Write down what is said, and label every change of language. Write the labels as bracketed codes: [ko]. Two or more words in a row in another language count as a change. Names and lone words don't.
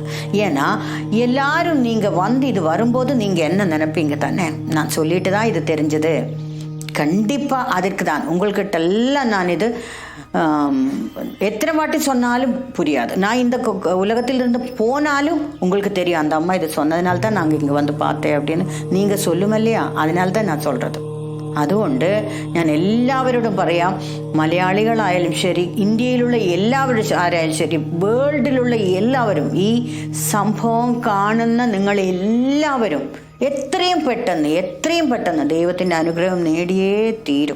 [ta] ஏன்னா எல்லாரும் நீங்கள் வந்து இது வரும்போது நீங்கள் என்ன நினைப்பீங்க தானே, நான் சொல்லிட்டு தான் இது தெரிஞ்சது. கண்டிப்பாக அதுக்கு தான் உங்கள்கிட்ட எல்லாம் நான் இது எத்தனை வாட்டி சொன்னாலும் புரியாது. நான் இந்த உலகத்திலிருந்து போனாலும் உங்களுக்கு தெரியும், அந்த அம்மா இது சொன்னதுனால தான் நாங்கள் இங்கே வந்து பார்த்தேன் அப்படின்னு நீங்கள் சொல்லும் இல்லையா, அதனால தான் நான் சொல்கிறது. [ml] അതുകൊണ്ട് ഞാൻ എല്ലാവരോടും പറയാം, മലയാളികളായാലും ശരി, ഇന്ത്യയിലുള്ള എല്ലാവരും ആരായാലും ശരി, വേൾഡിലുള്ള എല്ലാവരും ഈ സംഭവം കാണുന്ന നിങ്ങളെല്ലാവരും എത്രയും പെട്ടെന്ന് ദൈവത്തിൻ്റെ അനുഗ്രഹം നേടിയേ തീരും.